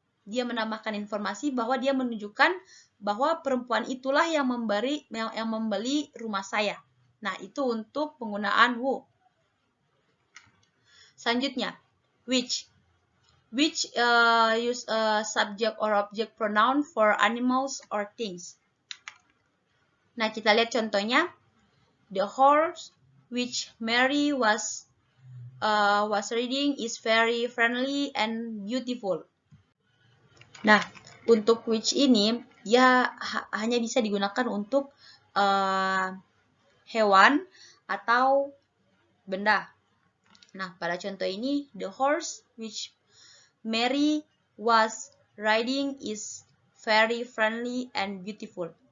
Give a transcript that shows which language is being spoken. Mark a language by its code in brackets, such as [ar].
[id] dia menambahkan informasi bahwa dia menunjukkan bahwa perempuan itulah yang membeli rumah saya. Nah, itu untuk penggunaan who. [en] Selanjutnya, which use a subject or object pronoun for animals or things. [id] Nah, kita lihat contohnya. [en] The horse which Mary was riding is very friendly and beautiful. [id] Nah, untuk which ini ya hanya bisa digunakan untuk hewan atau benda. Nah, pada contoh ini, [en] the horse which Mary was riding is very friendly and beautiful.